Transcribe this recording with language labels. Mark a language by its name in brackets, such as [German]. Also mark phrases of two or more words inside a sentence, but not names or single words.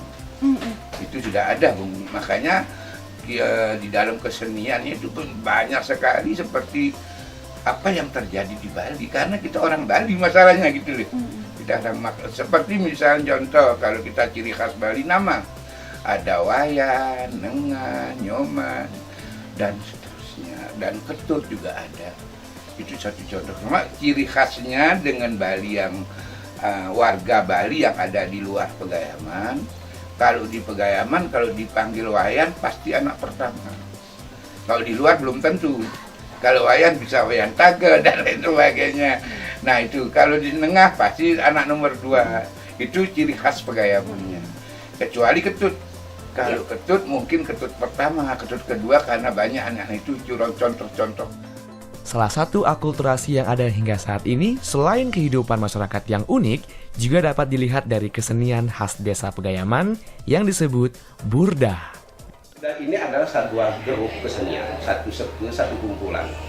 [Indonesian] Itu sudah ada, Bung. Makanya di dalam kesenian itu banyak sekali seperti apa yang terjadi di Bali, karena kita orang Bali masalahnya gitu loh. Kita seperti misalnya contoh kalau kita ciri khas Bali nama ada wayan, nengan, nyoman dan seterusnya, dan ketut juga ada. Itu satu contoh. Cuma ciri khasnya dengan Bali yang warga Bali yang ada di luar Pegayaman. Kalau di Pegayaman, kalau dipanggil wayan pasti anak pertama. Kalau di luar belum tentu. Kalau wayan bisa wayan tage dan lain sebagainya. Nah itu, kalau di tengah pasti anak nomor 2. Itu ciri khas Pegayamannya. Kecuali ketut. Kalau ketut mungkin ketut pertama, ketut kedua karena banyak anak itu contoh-contoh. Salah satu akulturasi yang ada hingga saat ini, selain kehidupan masyarakat yang unik, juga dapat dilihat dari kesenian khas desa Pegayaman yang disebut burdah. Dan ini adalah satu grup kesenian, satu kumpulan.